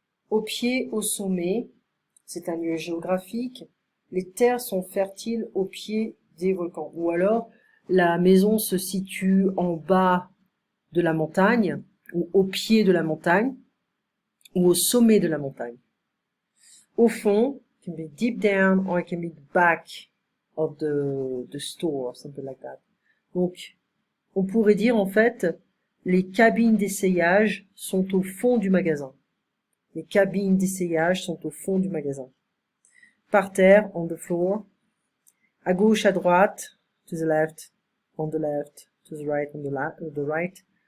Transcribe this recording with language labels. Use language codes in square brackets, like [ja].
[fr] Au pied, au sommet, c'est un lieu géographique, les terres sont fertiles au pied des volcans. Ou alors la maison se situe en bas de la montagne, ou au pied de la montagne, ou au sommet de la montagne. [en] Au fond, it can be deep down or it can be the back of the store, something like that. [fr] Donc, on pourrait dire en fait, les cabines d'essayage sont au fond du magasin. Les cabines d'essayage sont au fond du magasin. Par terre, [en] on the floor. [fr] À gauche, à droite, [en] to the left, on the left, to the right, on the right.